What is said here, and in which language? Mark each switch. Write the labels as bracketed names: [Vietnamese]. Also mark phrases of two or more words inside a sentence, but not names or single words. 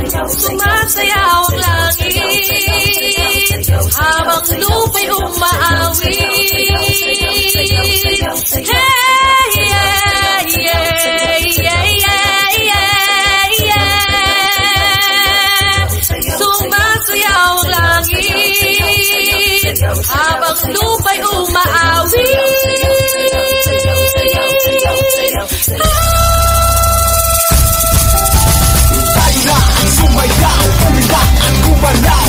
[Filipino] Sumasayaw ang langit habang lupa'y umaawi. [English] Hey, yeah, yeah, yeah, yeah, yeah. [Filipino] Sumasayaw ang langit habang lupa'y umaawi. Sumayaw, umiyak at gumalaw.